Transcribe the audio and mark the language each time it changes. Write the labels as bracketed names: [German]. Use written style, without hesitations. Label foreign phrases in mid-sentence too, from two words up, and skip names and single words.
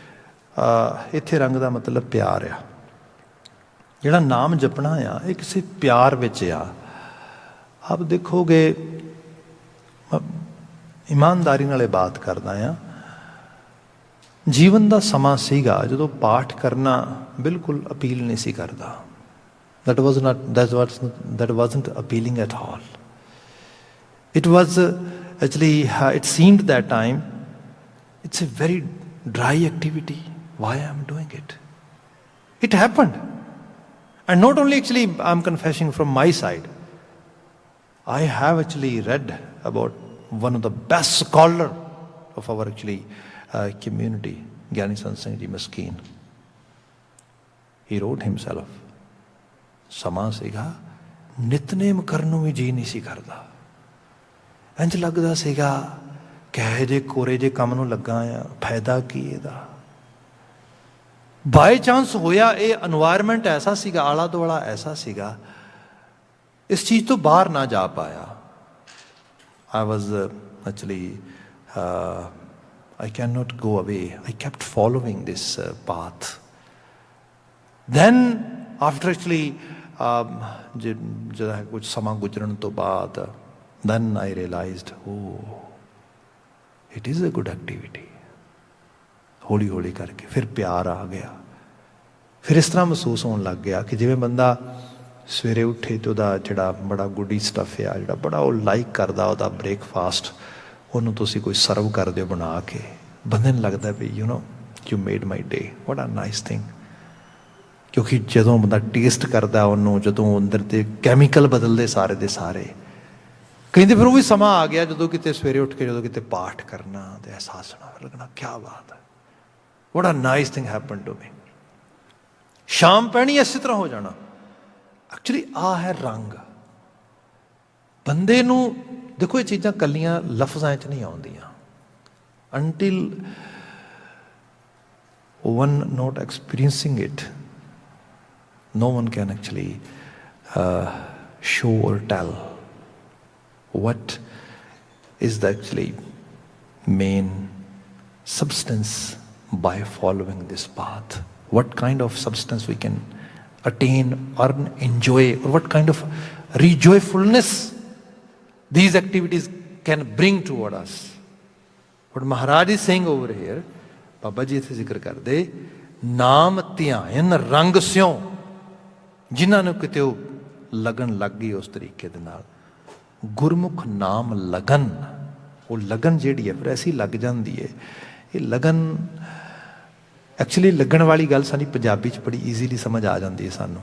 [Punjabi] ਇੱਥੇ ਰੰਗ ਦਾ ਮਤਲਬ ਪਿਆਰ ਆ। ਜਿਹੜਾ ਨਾਮ ਜਪਣਾ ਆ ਇਹ ਕਿਸੇ ਪਿਆਰ ਵਿੱਚ ਆ। ਆਪ ਦੇਖੋਗੇ, ਇਮਾਨਦਾਰੀ ਨਾਲ ਇਹ ਬਾਤ ਕਰਦਾ ਆ, ਜੀਵਨ ਦਾ ਸਮਾਂ ਸੀਗਾ ਜਦੋਂ ਪਾਠ ਕਰਨਾ ਬਿਲਕੁਲ ਅਪੀਲ ਨਹੀਂ ਸੀ ਕਰਦਾ। [English] that wasn't appealing at all. It was actually, it seemed that time it's a very dry activity. Why I'm doing it? It happened. And not only, actually I'm confessing from my side, I have actually read about one of the best scholar of our actually community, Gyani Sant Singh Ji Maskeen. He wrote himself, [Punjabi] ਸਮਾਂ ਸੀਗਾ ਨਿਤਨੇਮ ਕਰਨ ਨੂੰ ਵੀ ਜੀ ਨਹੀਂ ਸੀ ਕਰਦਾ। ਇੰਝ ਲੱਗਦਾ ਸੀਗਾ ਕਹੇ ਜੇ ਕੋਰੇ ਜੇ ਕੰਮ ਨੂੰ ਲੱਗਾ ਆ, ਫਾਇਦਾ ਕੀ ਇਹਦਾ। [English] by chance [Punjabi] ਹੋਇਆ, ਇਹ এনवायरमेंट ਐਸਾ ਸੀਗਾ, ਆਲਾ ਦੁਆਲਾ ਐਸਾ ਸੀਗਾ, ਇਸ ਚੀਜ਼ ਤੋਂ ਬਾਹਰ ਨਾ ਜਾ ਪਾਇਆ। [English] I was actually, I cannot go away. I kept following this path. Then after actually, [Punjabi] ਜਿਹੜਾ ਕੁਝ ਸਮਾਂ ਗੁਜ਼ਰਨ ਤੋਂ ਬਾਅਦ, [English] then I realized, oh, it is a good activity. [Punjabi] ਹੌਲੀ ਹੌਲੀ ਕਰਕੇ ਫਿਰ ਪਿਆਰ ਆ ਗਿਆ। ਫਿਰ ਇਸ ਤਰ੍ਹਾਂ ਮਹਿਸੂਸ ਹੋਣ ਲੱਗ ਗਿਆ ਕਿ ਜਿਵੇਂ ਬੰਦਾ ਸਵੇਰੇ ਉੱਠੇ ਤੇ ਉਹਦਾ ਜਿਹੜਾ ਬੜਾ [English] goody stuff [Punjabi] ਆ, ਜਿਹੜਾ ਬੜਾ ਉਹ ਲਾਈਕ ਕਰਦਾ ਉਹਦਾ ਬ੍ਰੇਕਫਾਸਟ, ਉਹਨੂੰ ਤੁਸੀਂ ਕੋਈ ਸਰਵ ਕਰ ਦਿਓ ਬਣਾ ਕੇ, ਬੰਦੇ ਨੂੰ ਲੱਗਦਾ ਵੀ [English] you made my day, what a nice thing. [Punjabi] ਕਿਉਂਕਿ ਜਦੋਂ ਬੰਦਾ ਟੇਸਟ ਕਰਦਾ ਉਹਨੂੰ, ਜਦੋਂ ਅੰਦਰ ਦੇ ਕੈਮੀਕਲ ਬਦਲਦੇ ਸਾਰੇ ਦੇ ਸਾਰੇ, ਕਹਿੰਦੇ ਫਿਰ ਉਹ ਵੀ ਸਮਾਂ ਆ ਗਿਆ ਜਦੋਂ ਕਿਤੇ ਸਵੇਰੇ ਉੱਠ ਕੇ ਜਦੋਂ ਕਿਤੇ ਪਾਠ ਕਰਨਾ ਤੇ ਅਹਿਸਾਸ ਹੋਣਾ ਲੱਗਣਾ, [Hindi] क्या बात है, [English] what a nice thing happened to me. [Punjabi] ਸ਼ਾਮ ਪੈਣੀ ਇਸੇ ਤਰ੍ਹਾਂ ਹੋ ਜਾਣਾ। ਐਕਚੁਅਲੀ ਆਹ ਹੈ ਰੰਗ। ਬੰਦੇ ਨੂੰ ਦੇਖੋ, ਇਹ ਚੀਜ਼ਾਂ ਕੱਲੀਆਂ ਲਫ਼ਜ਼ਾਂ 'ਚ ਨਹੀਂ ਆਉਂਦੀਆਂ। [English] ਅੰਟਿਲ one not experiencing it, no one can actually show or tell what is the actually main substance by following this path. What kind of substance we can attain, earn, enjoy, or what kind of rejoyfulness these activities can bring toward us. What Maharaj is saying over here, Baba Ji [Punjabi] ਇੱਥੇ ਜ਼ਿਕਰ ਕਰਦੇ, ਨਾਮ ਧਿਆਨ ਰੰਗ ਸਿਉ, ਜਿਨ੍ਹਾਂ ਨੂੰ ਕਿਤੇ ਉਹ ਲਗਨ ਲੱਗ ਗਈ ਉਸ ਤਰੀਕੇ ਦੇ ਨਾਲ, ਗੁਰਮੁਖ ਨਾਮ ਲਗਨ, ਉਹ ਲਗਨ ਜਿਹੜੀ ਹੈ ਫਿਰ ਐਸੀ ਲੱਗ ਜਾਂਦੀ ਹੈ। ਇਹ ਲਗਨ ਐਕਚੁਅਲੀ ਲੱਗਣ ਵਾਲੀ ਗੱਲ ਸਾਡੀ ਪੰਜਾਬੀ 'ਚ ਬੜੀ ਈਜ਼ੀਲੀ ਸਮਝ ਆ ਜਾਂਦੀ ਹੈ ਸਾਨੂੰ।